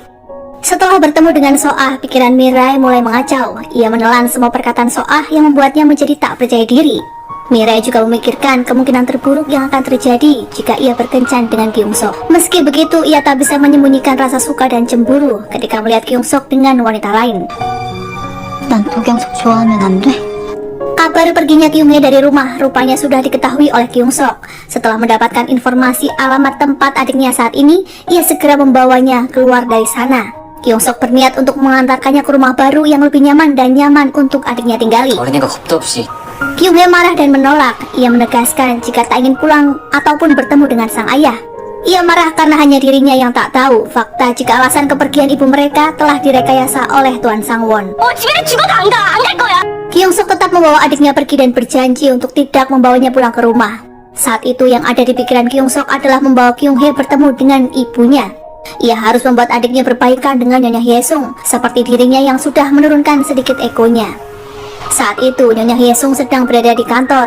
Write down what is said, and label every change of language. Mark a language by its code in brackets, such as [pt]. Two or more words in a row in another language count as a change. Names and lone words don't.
[id] Setelah bertemu dengan Soah, pikiran Mirai mulai mengacau. Ia menelan semua perkataan Soah yang membuatnya menjadi tak percaya diri. Mirai juga memikirkan kemungkinan terburuk yang akan terjadi jika ia berkencan dengan Kyung-suk. Meski begitu, ia tak bisa menyembunyikan rasa suka dan cemburu ketika melihat Kyung-suk dengan wanita lain. [ko] 난 도경석 좋아하면 안 돼? [id] Kabar perginya Kyung-hee dari rumah rupanya sudah diketahui oleh Kyung-suk. Setelah mendapatkan informasi alamat tempat adiknya saat ini, ia segera membawanya keluar dari sana. Kyung-suk berniat untuk mengantarkannya ke rumah baru yang lebih nyaman dan nyaman untuk adiknya tinggali. [ko] 어린애가 겁도 없이 [id] Kyung-hee marah dan menolak. Ia menegaskan jika tak ingin pulang ataupun bertemu dengan sang ayah. Ia marah karena hanya dirinya yang tak tahu fakta jika alasan kepergian ibu mereka telah direkayasa oleh Tuan Sangwon. [ko] 집에 죽어도 안 갈 거야. [id] Kyungsuk tetap membawa adiknya pergi dan berjanji untuk tidak membawanya pulang ke rumah. Saat itu yang ada di pikiran Kyungsuk adalah membawa Kyunghae bertemu dengan ibunya. Ia harus membuat adiknya berbaikan dengan Nyonya Hyesung seperti dirinya yang sudah menurunkan sedikit egonya. Saat itu Nyonya Hyesung sedang berada di kantor.